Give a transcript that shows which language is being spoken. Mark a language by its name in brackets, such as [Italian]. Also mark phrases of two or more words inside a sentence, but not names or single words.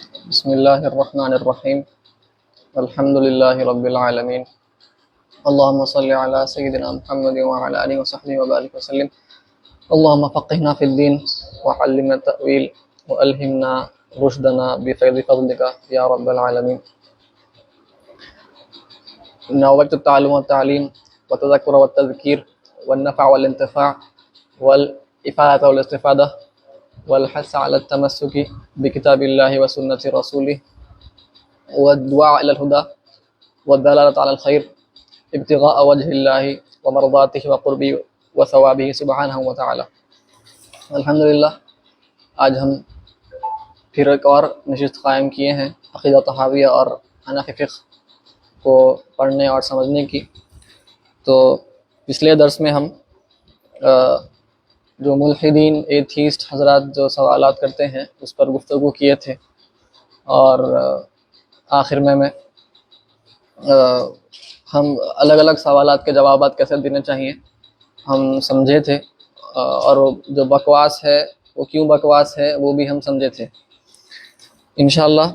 [Arabic] بسم الله الرحمن الرحيم الحمد لله رب العالمين اللهم صل على سيدنا محمد وعلى آله وصحبه وبارك وسلم اللهم فقهنا في الدين وعلمنا التأويل وألهمنا رشدنا بفيض فضلك يا رب العالمين. نويت التعلم والتعليم والتذكر والتذكير والنفع والانتفاع والإفادة والاستفادة والحث على التمسك بكتاب الله وسنة رسوله والدعاء إلى الهدى والدلالة على الخير ابتغاء وجه الله ومرضاته وقربه وثوابه سبحانه وتعالى. الحمد لله, [Urdu] آج ہم پھر ایک اور نشست قائم کیے ہیں عقیدہ طحاویہ اور حنفی فقہ کو پڑھنے اور سمجھنے کی. تو پچھلے درس میں ہم جو ملحدین ایتھیسٹ حضرات جو سوالات کرتے ہیں اس پر گفتگو کیے تھے اور آخر میں ہم الگ الگ سوالات کے جوابات کیسے دینے چاہیے ہم سمجھے تھے اور جو بکواس ہے وہ کیوں بکواس ہے وہ بھی ہم سمجھے تھے [Arabic] إن شاء الله.